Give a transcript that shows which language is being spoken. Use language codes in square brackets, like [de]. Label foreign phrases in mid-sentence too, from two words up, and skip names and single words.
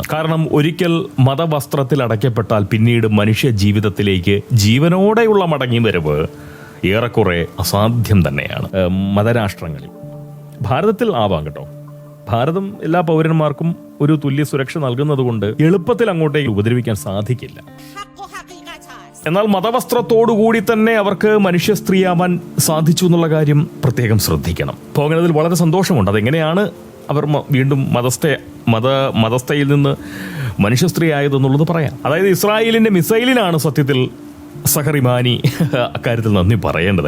[ml] കാരണം ഒരിക്കൽ മതവസ്ത്രത്തിൽ അടയ്ക്കപ്പെട്ടാൽ പിന്നീട് മനുഷ്യ ജീവിതത്തിലേക്ക് ജീവനോടെയുള്ള മടങ്ങി വരവ് ഏറെക്കുറെ അസാധ്യം തന്നെയാണ്. മതരാഷ്ട്രങ്ങളിൽ ഭാരതത്തിൽ ആവാം കേട്ടോ, ഭാരതം എല്ലാ പൗരന്മാർക്കും ഒരു തുല്യ സുരക്ഷ നൽകുന്നത് കൊണ്ട് എളുപ്പത്തിൽ അങ്ങോട്ടേക്ക് ഉപദ്രവിക്കാൻ സാധിക്കില്ല. [fa] حق و حقیقت است. [ml] എന്നാൽ മതവസ്ത്രത്തോടുകൂടി തന്നെ അവർക്ക് മനുഷ്യ സ്ത്രീയാവാൻ സാധിച്ചു എന്നുള്ള കാര്യം പ്രത്യേകം ശ്രദ്ധിക്കണം. പോകുന്നതിൽ വളരെ സന്തോഷമുണ്ട്. അതെങ്ങനെയാണ് അവർ വീണ്ടും മതസ്ഥയിൽ നിന്ന് മനുഷ്യ സ്ത്രീ ആയതെന്നുള്ളത് പറയാം. അതായത് ഇസ്രായേലിന്റെ മിസൈലിനാണ് സത്യത്തിൽ സഹർ ഇമാനി അക്കാര്യത്തിൽ നന്ദി പറയേണ്ടത്.